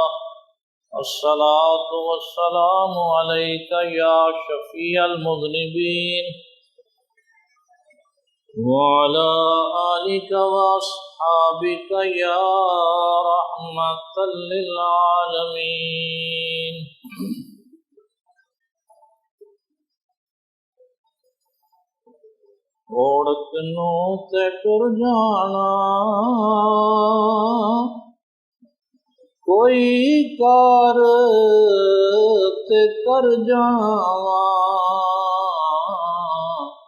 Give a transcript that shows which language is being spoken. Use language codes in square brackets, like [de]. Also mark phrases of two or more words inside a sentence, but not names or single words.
[ar] الصلاة والسلام عليك يا شفيع المذنبين وعلى آلك وأصحابك يا رحمة للعالمين. [pa] اوڑک نو تے ٹر جانا کوئی کار تے کر جاواں.